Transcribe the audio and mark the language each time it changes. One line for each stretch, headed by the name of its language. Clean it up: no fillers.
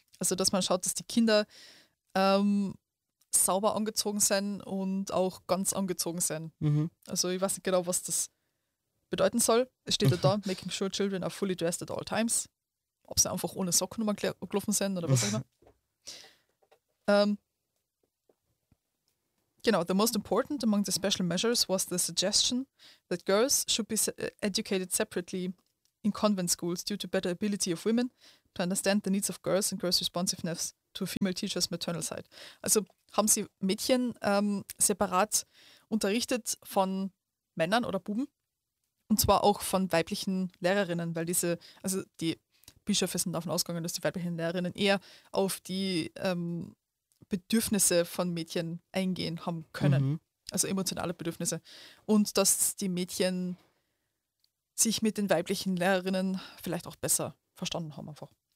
German: Also, dass man schaut, dass die Kinder sauber angezogen sind und auch ganz angezogen sind. Mhm. Also, ich weiß nicht genau, was das bedeuten soll. Es steht da,
English: making sure children are fully dressed at all times.
German: Ob sie einfach ohne Socken nochmal gelaufen sind oder was auch immer.
English: Genau, the most important among the special measures was the suggestion that girls should be educated separately in convent schools due to better ability of women to understand the needs of girls and girls' responsiveness to female teachers maternal side.
German: Also haben sie Mädchen separat unterrichtet von Männern oder Buben, und zwar auch von weiblichen Lehrerinnen, weil diese, also die Bischöfe sind davon ausgegangen, dass die weiblichen Lehrerinnen eher auf die Bedürfnisse von Mädchen eingehen haben können, also emotionale Bedürfnisse, und dass die Mädchen sich mit den weiblichen Lehrerinnen vielleicht auch besser verstanden haben einfach.